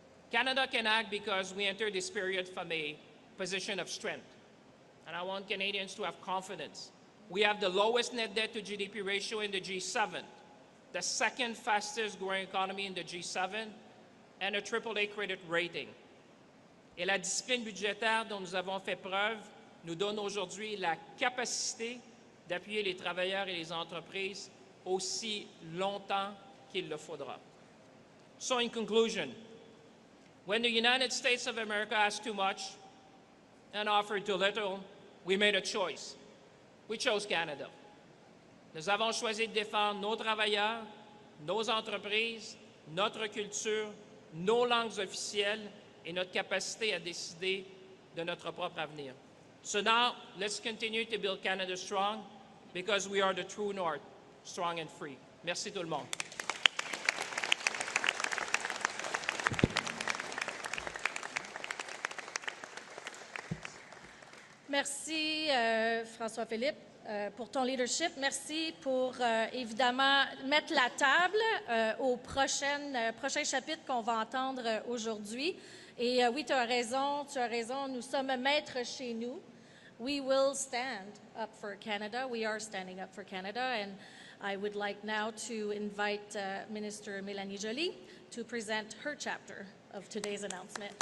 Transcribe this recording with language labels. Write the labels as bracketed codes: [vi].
[en] Canada can act because we entered this period from a position of strength. And I want Canadians to have confidence. We have the lowest net debt to GDP ratio in the G7, the second fastest growing economy in the G7, and a AAA credit rating. [fr] Et la discipline budgétaire dont nous avons fait preuve nous donne aujourd'hui la capacité d'appuyer les travailleurs et les entreprises aussi longtemps qu'il le faudra. [en] So in conclusion, when the United States of America asked too much and offered too little, we made a choice. We chose Canada. [fr] Nous avons choisi de défendre nos travailleurs, nos entreprises, notre culture, nos langues officielles et notre capacité à décider de notre propre avenir. [en] So now, let's continue to build Canada strong, because we are the true north, strong and free. [fr] Merci tout le monde. Merci, François-Philippe, pour ton leadership. Merci pour, évidemment, mettre la table au prochain chapitre qu'on va entendre aujourd'hui. Et oui, tu as raison, nous sommes maîtres chez nous. [en] We will stand up for Canada. We are standing up for Canada. And I would like now to invite Minister Mélanie Joly to present her chapter of today's announcement.